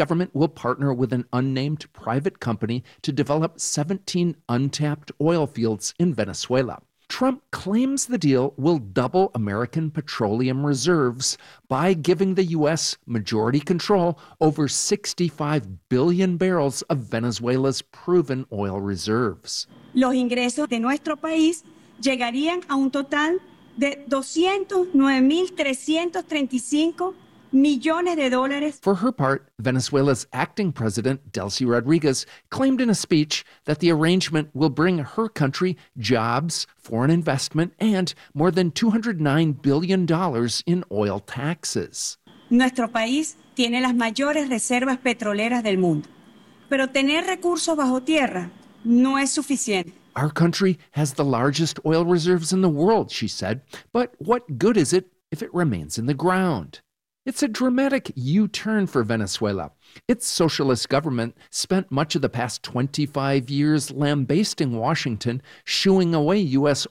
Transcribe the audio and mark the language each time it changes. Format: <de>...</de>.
<en>government will partner with an unnamed private company to develop 17 untapped oil fields in Venezuela. Trump claims the deal will double American petroleum reserves by giving the U.S. majority control over 65 billion barrels of Venezuela's proven oil reserves.</en> <es>Los ingresos de nuestro país llegarían a un total de 209,335 millones de dólares.</es> <en>For her part, Venezuela's acting president, Delcy Rodriguez, claimed in a speech that the arrangement will bring her country jobs, foreign investment, and more than $209 billion in oil taxes.</en> <es>Nuestro país tiene las mayores reservas petroleras del mundo, pero tener recursos bajo tierra no es suficiente.</es> <en>Our country has the largest oil reserves in the world, she said. But what good is it if it remains in the ground? It's a dramatic U-turn for Venezuela. Its socialist government spent much of the past 25 years lambasting Washington, shooing away U.S.</en>